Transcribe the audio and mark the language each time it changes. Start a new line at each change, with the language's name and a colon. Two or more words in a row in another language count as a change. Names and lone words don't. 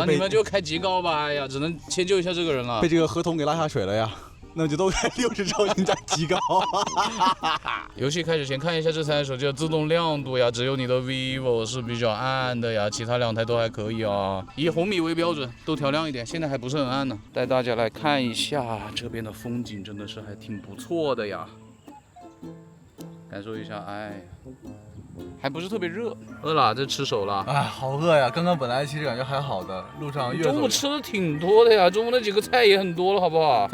Chinese: 你們就開極高吧，哎呀，只能遷就一下這個人了。被這個合同給拉下水了呀。那就都開60超清加極高。遊戲開始前看一下這台手機的自動亮度呀，只有你的 vivo 是比較暗的呀，其他2台都還可以啊。以紅米為標準，都調亮一點，現在還不是很暗呢。帶大家來看一下這邊的風景，真的是還挺不錯的呀。感受一下，哎，還不是特別熱。餓了，這吃手了。哎，好餓呀！剛剛本來其實感覺還好的，路上越走越中午吃的挺多的呀，中午那幾個菜也很多了，好不好？